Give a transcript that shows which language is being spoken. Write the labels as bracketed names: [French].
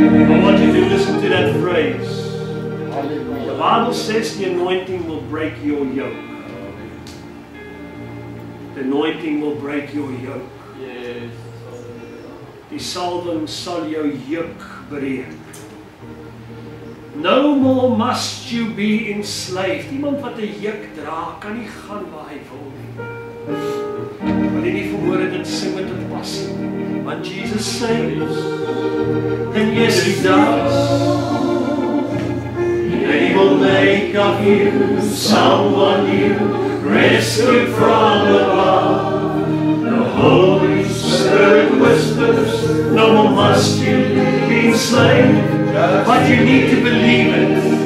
[English] I want you to listen to that phrase. The Bible says the anointing will break your yoke. The anointing will break your yoke. [Afrikaans] Die salwing sal jou juk breek. [English] No more must you be enslaved. [Afrikaans] Iemand wat 'n juk dra, kan nie gaan waar hy wil nie. Want jy nie verhoor dit sing met 'n passie. [English] Want Jesus says, and yes he does. And he will make of you someone new, rescued from above. The Holy Spirit whispers, no more must you be enslaved, but you need to believe it.